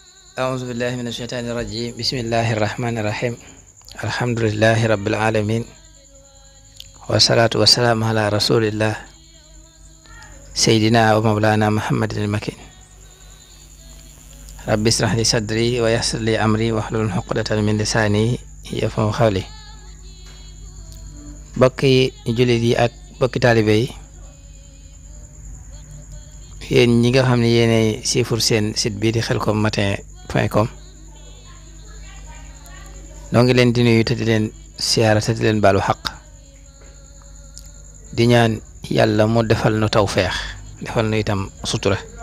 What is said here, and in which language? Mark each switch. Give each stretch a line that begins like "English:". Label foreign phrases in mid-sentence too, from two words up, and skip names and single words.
Arabic: أعوذ بالله من الشيطان الرجيم بسم الله الرحمن الرحيم الحمد لله رب العالمين والصلاة والسلام على رسول الله سيدنا ومولانا محمد المكين رب اشرح لي صدري ويسر لي أمري واحلل عقدة من لساني يفقهوا قولي
Wolof: bokki jullit yi ak bokki taalibe yi yéen ñi nga xam ne yéenay siifur seen site bii di xelcom-matin.com noo ngi leen di nuyu te di leen siyaara te di leen baalu xaq di ñaan yàlla mu defal nu tawfeex defal nu itam sutura